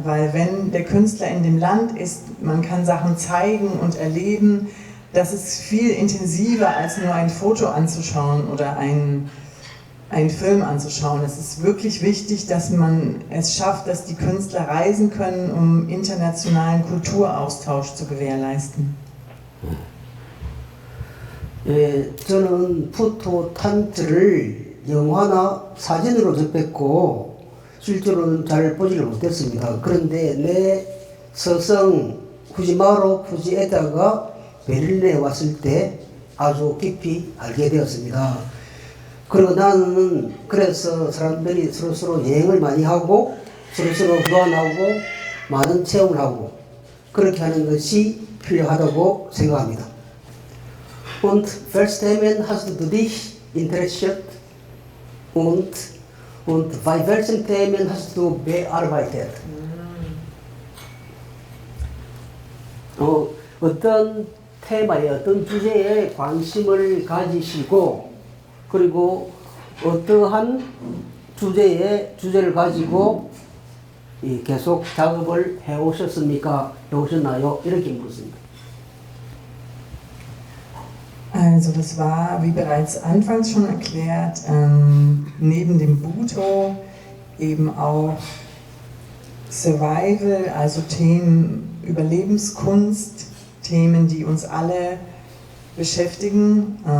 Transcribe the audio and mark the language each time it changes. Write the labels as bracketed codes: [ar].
[de] Weil wenn der Künstler in dem Land ist, man kann Sachen zeigen und erleben, das ist viel intensiver, als nur ein Foto anzuschauen oder einen Film anzuschauen. Es ist wirklich wichtig, dass man es schafft, dass die Künstler reisen können, um internationalen Kulturaustausch zu gewährleisten. [ko] 저는 포토탄트를 영화나 사진으로 접했고 실제로는 잘 보지를 못했습니다. 그런데 내 스승 후지마루 푸지에다가 베를린에 왔을 때 아주 깊이 알게 되었습니다. 그리고 나는 그래서 사람들이 서로 여행을 많이 하고 서로 교환하고 많은 체험을 하고 그렇게 하는 것이 필요하다고 생각합니다. [de] Und welches Themen hast du dich interessiert und bei welchen Themen hast du bearbeitet? [ko] 어떤 테마에 어떤 주제에 관심을 가지시고 그리고 어떠한 주제를 가지고 계속 작업을 해오셨나요? 이렇게 묻습니다. [de] Also das war, wie bereits anfangs schon erklärt, neben dem Buto eben auch Survival, also Themen Überlebenskunst, Themen, die uns alle beschäftigen.